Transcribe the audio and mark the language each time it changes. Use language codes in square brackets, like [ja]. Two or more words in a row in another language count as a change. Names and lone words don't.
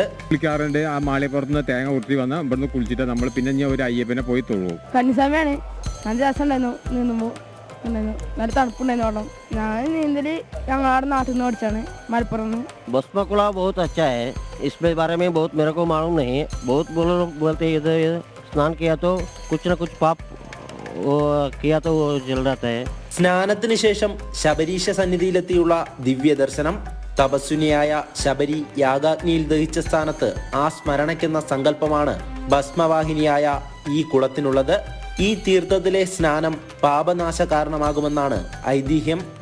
[ml] കുളിക്കാറുണ്ട്. ആ മാളികപ്പുറത്ത് തേങ്ങ ഉരുട്ടി വന്ന് ഇവിടുന്ന് കുളിച്ചിട്ട് നമ്മൾ പിന്നെ ഞാൻ ഒരു അയ്യപ്പനെ പോയി തൊഴുവും. കന്നിസ്വാമിയാണ്. നല്ല രസം ഉണ്ടായിരുന്നു. നീന്തുമ്പോൾ നല്ല തണുപ്പുണ്ടായിരുന്നു വെള്ളം. ഞാൻ നീന്തല് ഞങ്ങളുടെ നാട്ടിൽ നിന്ന് പഠിച്ചാണ്, മലപ്പുറം. [hi] भस्मकुला बहुत अच्छा है, इसके बारे में बहुत मेरे को मालूम नहीं है. बहुत बोलते इधर स्नान किया तो कुछ न कुछ पाप किया तो वो जल जाता है. [ml] സ്നാനത്തിന് ശേഷം ശബരീശ സന്നിധിയിലെത്തിയുള്ള ദിവ്യ ദർശനം. തപസ്വിനിയായ ശബരി യാഗാഗ്നിയിൽ ദഹിച്ച സ്ഥാനത്ത് ആ സ്മരണയ്ക്കെന്ന സങ്കല്പമാണ് ഭസ്മവാഹിനിയായ ഈ കുളത്തിനുള്ളത്. ഈ തീർത്ഥത്തിലെ സ്നാനം പാപനാശ കാരണമാകുമെന്നാണ് ഐതിഹ്യം.